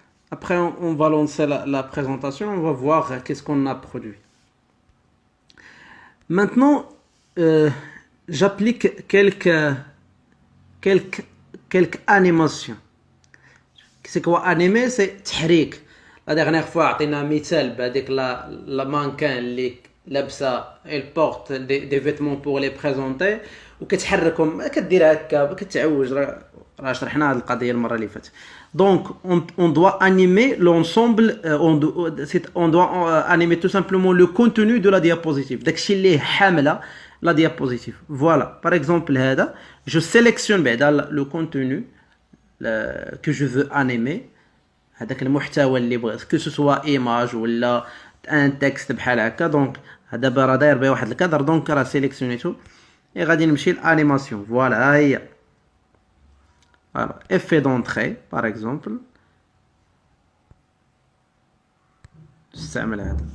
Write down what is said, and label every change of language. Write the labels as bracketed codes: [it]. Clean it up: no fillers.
[fr] Après, on va lancer la présentation, on va voir qu'est-ce qu'on a produit. Maintenant, j'applique quelques animations. C'est quoi animer? C'est [ar] تحريك. [fr] La dernière fois [ar] عطينا مثال بهذيك [fr] la mannequin [ar] اللي لابسه [fr] elle porte des vêtements pour les présenter [ar] وكتحركهم كدير هكا كتعوج راه شرحنا هذه القضيه المره اللي فاتت. [fr] Donc on doit animer l'ensemble on doit animer tout simplement le contenu de la diapositive. [ar] داكشي اللي حامله [fr] la diapositive. Voilà, par exemple [ar] هذا [fr] je sélectionne [ar] بعدا [fr] le contenu que je veux animer. [ar] هذاك المحتوى اللي بغيت [fr] que ce soit image [ar] ولا [fr] un texte [ar] بحال هكا. دونك دابا راه داير بيه واحد الكادر دونك راه سيليكسيونيتو اي غادي نمشي لانيماسيون. فوالا ها هي فوالا [fr] effet d'entrée par exemple [ar] نستعمل هذا.